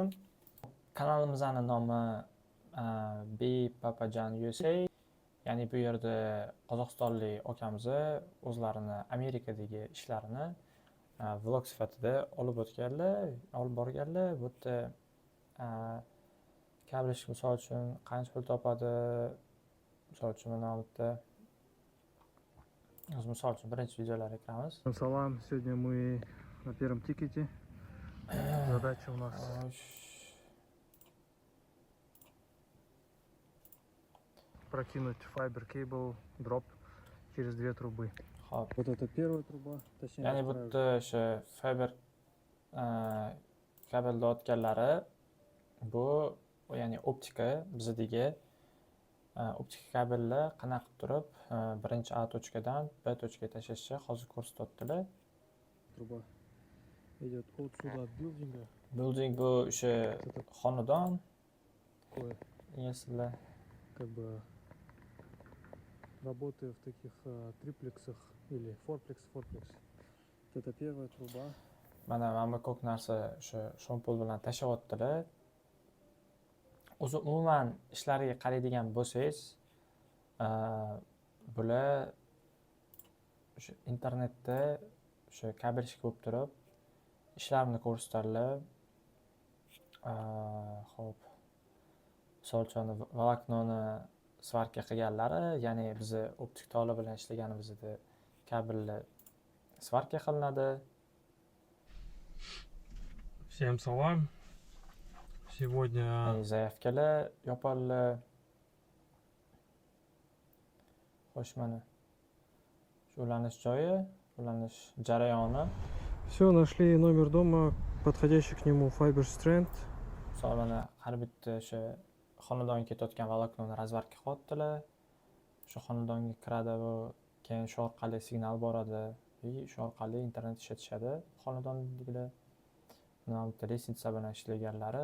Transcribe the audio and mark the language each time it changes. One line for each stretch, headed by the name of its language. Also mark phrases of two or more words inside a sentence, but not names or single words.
Uzbek: Kanalimizning nomi Papajan USA, ya'ni bu yerda qozog'istonlik akamiz o'zlarini Amerikadagi ishlarini vlog sifatida olib borganlar. Bu yerda kablish misol uchun qancha pul topadi, misol uchun mana bu yerda misol uchun birinchi videolarga kiramiz.
Russian: Салам, сегодня мы на первом тикете. Задача у нас прокинуть
English: fiber cable drop
Russian: через две трубы.
Uzbek: Xo'p.
Russian: Вот это первая труба, точнее.
Uzbek: Ya'ni bu yerda o'sha fiber kabelni o'tganlari bu, ya'ni optika bizdagi optika kabellar qanaqa turib birinchi
Russian: A точкадан B точкаga
Uzbek: tashlashni hozir ko'rsatyaptilar.
Russian: Труба идет отсюда от билдинга.
Uzbek: Building bu o'sha xonadon.
Russian: Если как бы работаю в таких триплексах или форплекс. Вот это первая труба.
Uzbek: mana bu ko'k narsa o'sha shompol bilan tashlayaptilar. O'zi umuman ishlariga qaraydigan bo'lsangiz, bular o'sha internetda o'sha kabelshik bo'lib turib ishlarini ko'rsatadilar. Xo'p. Misol uchun voloknoni svarka qilganlari, ya'ni biz optik tola bilan ishlaganimizda kabellar svarka qilinadi.
Russian: Всем салам. Сегодня
Uzbek: Zaявkalar yopiladi. Xo'sh, mana shu ulanish joyi, ulanish jarayoni.
Russian: все, нашли номер дома, подходящий к нему
English: fiber strand.
Uzbek: Misol mana har bitta o'sha xonadonga ketayotgan voloknoni razvarka qilyaptilar. Shu xonadonga kiradi bu, keyin shu orqali signal boradi va shu orqali internet ishlatishadi xonadondagilar. Mana bu lestnitsa bilan ishlaganlari.